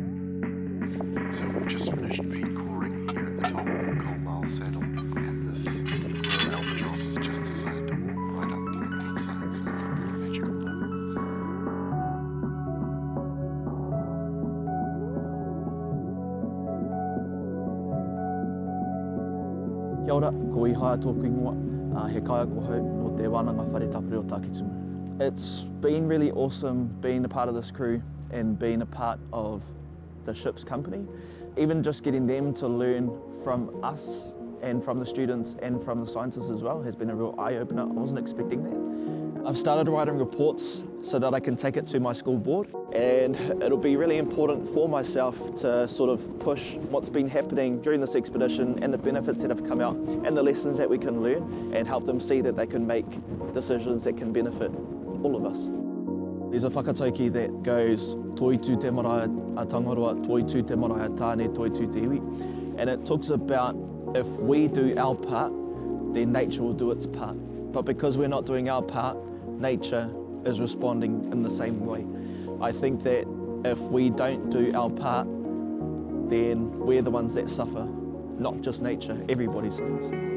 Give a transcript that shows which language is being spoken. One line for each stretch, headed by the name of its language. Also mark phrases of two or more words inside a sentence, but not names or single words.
English: So we've just finished peat coring here at the top of the Campbell Saddle, and this little albatross has just decided to walk right up to the peat side, so it's a pretty magical moment.
Māori: Kia ora, ko Ihaia tōku ingoa, he kai ako hau no te wānanga whare tapere o Tāketunu.
English: It's been really awesome being a part of this crew and being a part of the ship's company. Even just getting them to learn from us and from the students and from the scientists as well has been a real eye-opener. I wasn't expecting that. I've started writing reports so that I can take it to my school board, and it'll be really important for myself to sort of push what's been happening during this expedition and the benefits that have come out and the lessons that we can learn, and help them see that they can make decisions that can benefit all of us. There's a
Māori: whakatauki
English: that goes
Māori: toi tū te marae a Tangaroa, toi tū te marae a tāne, toi tū te iwi.
English: And it talks about if we do our part, then nature will do its part. But because we're not doing our part, nature is responding in the same way. I think that if we don't do our part, then we're the ones that suffer, not just nature, everybody suffers.